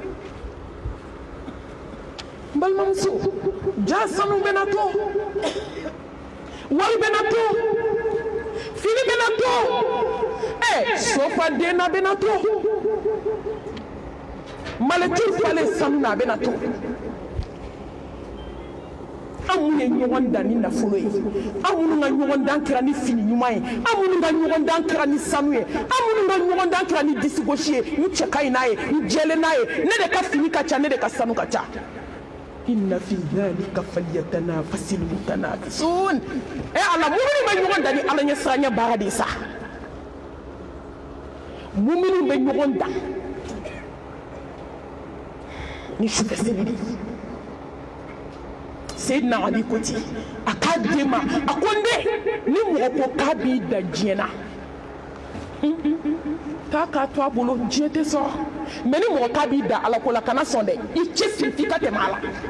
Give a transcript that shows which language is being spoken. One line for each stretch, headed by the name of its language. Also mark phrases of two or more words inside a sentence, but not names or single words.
Bambara: balimamuso ja sanu bɛna to wari bɛna to fini bɛna to sofaden na bɛna to malɛti falen sanu na a bɛna to an minnu ye ɲɔgɔn dan ni nafolo ye an minnu ka ɲɔgɔn dan kɛra ni fini ɲuman ye an minnu ka ɲɔgɔn dan kɛra ni sanu ye an minnu ka ɲɔgɔn dan kɛra ni disigosi ye n cɛ ka ɲi n'a ye n jɛlen n'a ye ne de ka fini ka ca ne de ka sanu ka ca
Arabic: إن في ذلك فليتنافس المتنافسون
Bambara: ala mumini bɛ ɲɔgɔn dan ni ala ɲɛ siranya baara de sa mumini bɛ ɲɔgɔn dan ni sufɛ seli de Seydina Ali ko ten a k'a den ma a ko n den ni mɔgɔ ko k'a b'i da diɲɛ na taa k'a to a bolo diɲɛ tɛ sɔrɔ mais ni mɔgɔ k'a b'i da ala ko la kana sɔn dɛ i cɛsiri f'i ka tɛmɛ a la